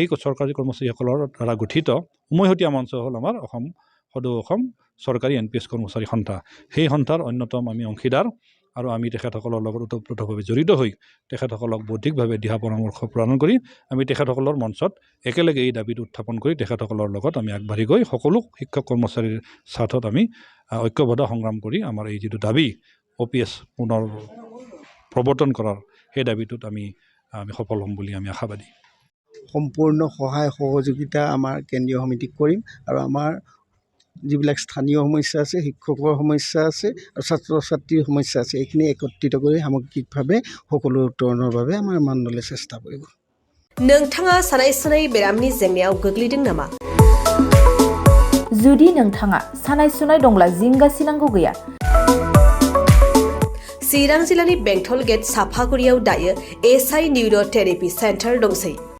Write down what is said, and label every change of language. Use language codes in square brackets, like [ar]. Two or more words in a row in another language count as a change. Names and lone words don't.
[as] চৰকাৰী কৰ্মচাৰীসকলৰ দ্বাৰা গঠিত উমৈহতীয়া মঞ্চ হ'ল আমাৰ অসম সদৌ অসম চৰকাৰী NPS কৰ্মচাৰী সন্থা সেই সন্থাৰ অন্যতম আমি অংশীদাৰ আৰু আমি তেখেতসকলৰ লগত ওতপ্ৰোতভাৱে জড়িত হৈ তেখেতসকলক বৌদ্ধিকভাৱে দিহা পৰামৰ্শ প্ৰদান কৰি আমি তেখেতসকলৰ মঞ্চত একেলগে এই দাবীটো উত্থাপন কৰি তেখেতসকলৰ লগত আমি আগবাঢ়ি গৈ সকলো শিক্ষক কৰ্মচাৰীৰ স্বাৰ্থত আমি ঐক্যবদ্ধ সংগ্ৰাম কৰি আমাৰ এই যিটো দাবী OPS পুনৰ প্ৰৱৰ্তন কৰাৰ সেই দাবীটোত আমি সফল হ'ম বুলি আমি আশাবাদী সম্পূৰ্ণ সহায় সহযোগিতা আমাৰ কেন্দ্ৰীয় সমিতিক কৰিম আৰু আমাৰ যিবিলাক স্থানীয় সমস্যা আছে শিক্ষকৰ সমস্যা আছে আৰু ছাত্ৰ ছাত্ৰীৰ সমস্যা আছে এইখিনি একত্ৰিত কৰি সামগ্ৰিকভাৱে সকলো উত্তৰণৰ বাবে আমাৰ মানদলে চেষ্টা কৰিব [brx] नोंथाङा सानाय सुनाय बेरामनि जेंनायाव गोग्लैदों नामा जुदि नोंथाङा सानाय सुनाय दंब्ला जिंगासिनांगौ गैया चिरां जिल्लानि बेंटल गेट साफागुरियाव दायो SI निउर'थेरापि सेन्टार दंसै